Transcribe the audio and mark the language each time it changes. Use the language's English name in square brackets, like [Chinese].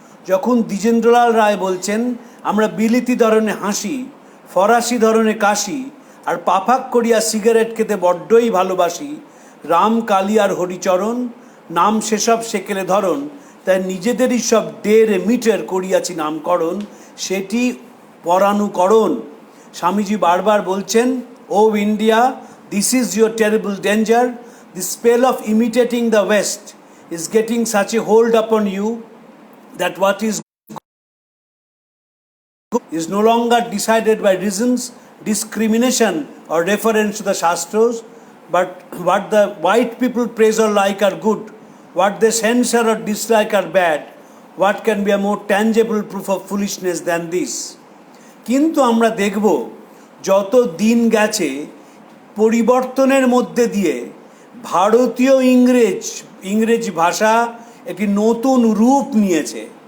[Bangla] যখন দ্বিজেন্দ্রলাল রায় বলছেন, আমরা বিলিতি ধরনে হাসি, ফরাসি ধরনে কাশি, আর পাফাক করিয়া সিগারেট খেতে বড্ডই ভালোবাসি, রাম কালী আর হরিচরণ, নাম সেসব সেকেলে ধরন, তাই নিজেদেরই সব 1.5 মিটার করিয়াছি নামকরণ, সেটি পরানুকরণ। স্বামীজি বারবার বলছেন, [English] O India, this is your terrible danger, the spell of imitating the West is getting such a hold upon you that what is no longer decided by reasons, discrimination or reference to the Shastras, but what the white people praise or like are good, what they censure or dislike are bad. What can be a more tangible proof of foolishness than this? [Bangla] কিন্তু আমরা দেখব যত দিন গেছে পরিবর্তনের মধ্যে দিয়ে ভারতীয় ইংরেজি ভাষা একটি নতুন রূপ নিয়েছে।